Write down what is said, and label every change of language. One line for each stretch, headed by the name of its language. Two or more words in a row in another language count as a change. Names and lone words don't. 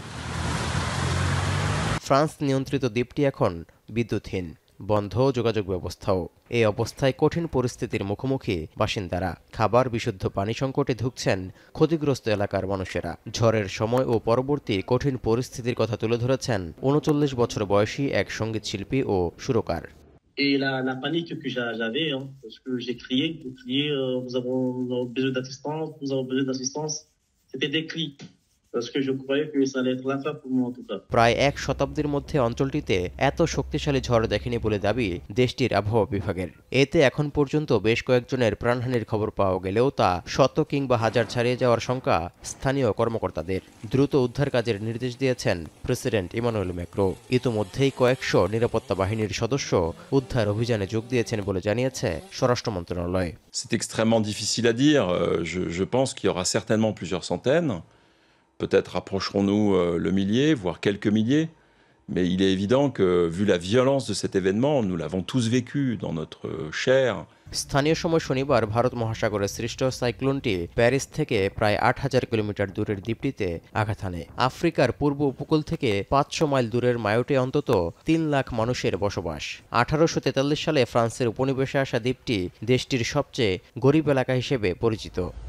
Bangla: ফ্রান্স নিয়ন্ত্রিত দ্বীপটি এখন বিদ্যুৎহীন, বন্ধ যোগাযোগ ব্যবস্থাও। এই অবস্থায় কঠিন পরিস্থিতির মুখোমুখি বাসিন্দারা। খাবার, বিশুদ্ধ পানি সংকটে ধুঁকছেন ক্ষতিগ্রস্ত এলাকার মানুষেরা। ঝড়ের সময় ও পরবর্তী কঠিন পরিস্থিতির কথা তুলে ধরেছেন 39 বছর বয়সী এক সঙ্গীত শিল্পী ও সুরকার।
French: Et la panique que j'avais, parce que j'ai crié, nous avons besoin d'assistance, nous avons besoin d'assistance. C'était des cris, parce que je croyais que ça allait être la fin pour moi en tout cas.
Bangla: প্রায় এক শতাব্দীর মধ্যে অঞ্চলটিতে এত শক্তিশালী ঝড় দেখেনি বলে দাবি দেশটির আবহাওয়া বিভাগের। এতে এখন পর্যন্ত বেশ কয়েকজনের প্রাণহানির খবর পাওয়া গেলেও তা শত কিংবা হাজার ছাড়িয়ে যাওয়ার শঙ্কা স্থানীয় কর্মকর্তাদের। দ্রুত উদ্ধার কাজের নির্দেশ দিয়েছেন প্রেসিডেন্ট ইমানুয়েল ম্যাক্রো। ইতোমধ্যেই কয়েকশো নিরাপত্তা বাহিনীর সদস্য উদ্ধার অভিযানে যোগ দিয়েছেন বলে জানিয়েছে স্বরাষ্ট্র মন্ত্রণালয়।
French: C'est extrêmement difficile à dire. Je pense qu'il y aura certainement plusieurs centaines. Peut-être approcherons-nous le millier, voire quelques milliers. Mais il est évident que, vu la violence de cet événement, nous l'avons tous vécu dans notre chair.
Bangla: স্থানীয় সময় শনিবার ভারত মহাসাগরে সৃষ্ট সাইক্লোনটি প্যারিস থেকে প্রায় 8000 কিলোমিটার দূরের দ্বীপটিতে আঘাত হানে। আফ্রিকার পূর্ব উপকূল থেকে 500 মাইল দূরের মায়োটে অন্তত 3 লাখ মানুষের বসবাস। 1843 সালে ফ্রান্সের উপনিবেশে আসা দ্বীপটি দেশটির সবচেয়ে গরিব এলাকা হিসেবে পরিচিত।